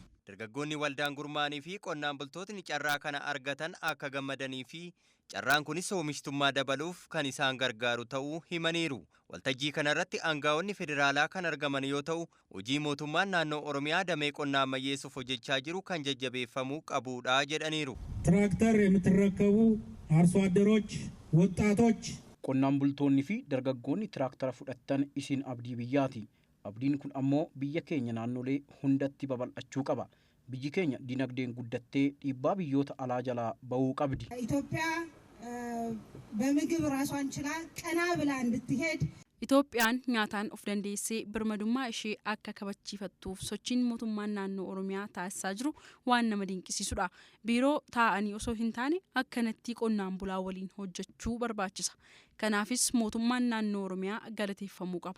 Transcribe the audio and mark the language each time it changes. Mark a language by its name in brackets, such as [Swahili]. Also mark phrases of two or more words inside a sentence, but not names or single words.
[Oromo] Dargaggoonni waldaan gurmaa'anii fi qonnaan bultootni carraa kana argatan akka gammadanii fi carraan kunis oomishtummaa dabaluuf kan isaan gargaaru ta'uu himaniiru. Waltajjii kanarratti aangaa'onni federaalaa kan argaman yoo ta'u, hojii mootummaan naannoo Oromiyaa damee qonnaa ammayyeessuuf hojjechaa jiru kan jajjabeeffamuu qabudha jedhaniiru. [Amharic] ትራክተር የምትረከቡ አርሶ አደሮች ወጣቶች [Oromo] qonnaan bultoonni fi dargaggoonni tiraaktara fudhattan isin abdii biyyaati. Abdiin kun ammoo biyya keenya naannolee hundatti babal'achuu qaba. Biyyi keenya dinagdeen guddattee dhiibbaa biyyoota alaa jalaa ba'uu qabdi. [Amharic] ኢትዮጵያ በምግብ ራሷን ችላ ቀና ብላ እንድትሄድ [Oromo] Itoophiyaan nyaataan of dandeessee birmadummaa ishee akka kabachiifattuuf sochiin mootummaan naannoo Oromiyaa taasisaa jiru waan nama dinqisiisudha. Biiroo taa'anii osoo hin taane akkanatti qonnaan bulaa waliin hojjechuu barbaachisa. Kanaafis mootummaan naannoo Oromiyaa galateeffamuu qaba.